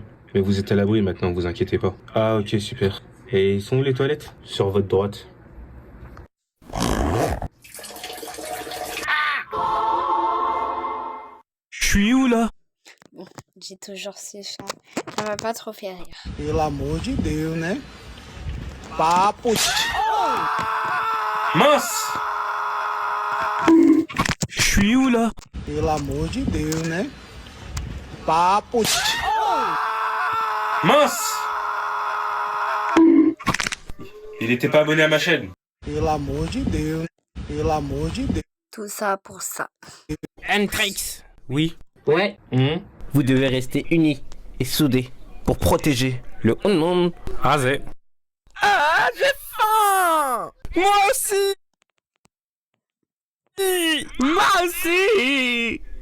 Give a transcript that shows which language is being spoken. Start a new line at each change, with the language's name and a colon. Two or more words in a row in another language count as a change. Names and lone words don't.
French: Mais vous êtes à l'abri maintenant, vous inquiétez pas. Ah ok, super. Et ils sont où les toilettes? Sur votre droite. Je suis où là? Bon, j'ai toujours ces chants. Ça m'a pas trop fait rire.
Portuguese: Pelo amor de Deus, né? Papo.
French: Mince! Je suis où là?
Portuguese: Pelo amor de Deus, né? Papo.
French: Mince! Il était pas abonné à ma chaîne.
Portuguese: Pelo amor de Deus. Pelo amor de Deus.
French: Tout ça pour ça. Hendrix. Oui. Ouais. Vous devez rester unis et soudés pour protéger le monde. Rasé. Ah, j'ai faim! Moi aussi! Moi aussi.